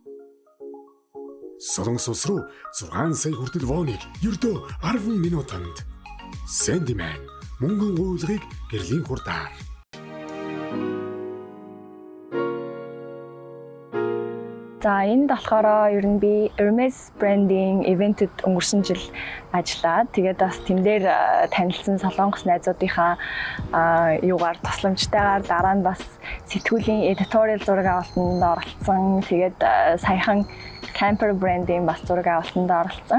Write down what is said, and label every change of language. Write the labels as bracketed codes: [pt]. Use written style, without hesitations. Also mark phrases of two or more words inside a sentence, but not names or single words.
[mn] Солонгос улс руу 6 сая хүртэл воныг ердөө 10 минутанд. Sandman мөнгөн уулгыг гэрлийн хурдаар. За энд болохоор ер нь би Hermes [en] branding event- [mn] д өнгөрсөн жил ажиллаад тэгээд бас тэн дээр танилцсан солонгос найзуудынхаа юугаар тусламжтайгаар дараа нь бас сэтгүүлийн editorial зураг авалтанд оролцсон. Тэгээд саяхан Camper brand-ийн бас зураг авалтанд оролцсон.